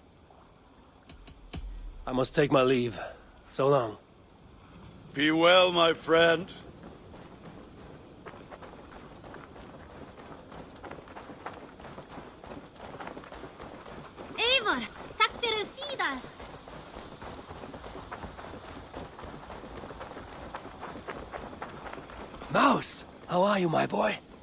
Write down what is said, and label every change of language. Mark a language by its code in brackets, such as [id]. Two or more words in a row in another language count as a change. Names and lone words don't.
[en] I must take my leave. So long. Be well, my friend. Eivor, [is] takk fyrir síðast. [en] Mouse, how are you, my boy?